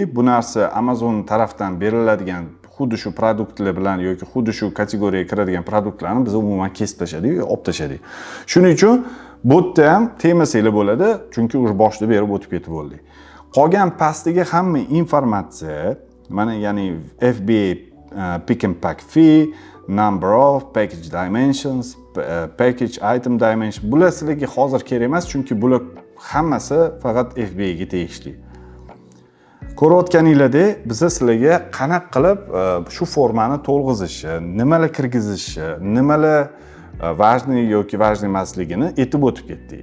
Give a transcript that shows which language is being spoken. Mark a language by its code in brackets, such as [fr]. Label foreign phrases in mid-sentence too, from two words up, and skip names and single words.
[uz] Bu narsa Amazon tarafdan beriladigan xuddi shu produktlar bilan yoki xuddi shu kategoriyaga kiradigan produktlarni biz umuman kesib tashladik, olib tashladik. Shuning uchun bu yerda ham temasanglar bo'ladi, chunki o'sha boshida berib o'tib ketib bo'ldik. Qolgan pastdagi hamma informatsiya, mana ya'ni [en] FBA pick and pack fee, number of package dimensions, package item dimension, [uz] bular sizlarga hozir kerak emas, chunki bular hammasi faqat FBA ga tegishli. Ko'rayotganinglardek, biz sizlarga qanaqa qilib shu formani to'lg'izishi, nimalar kirgizishi, nimalar важный yoki важный emasligini aytib o'tib ketdik.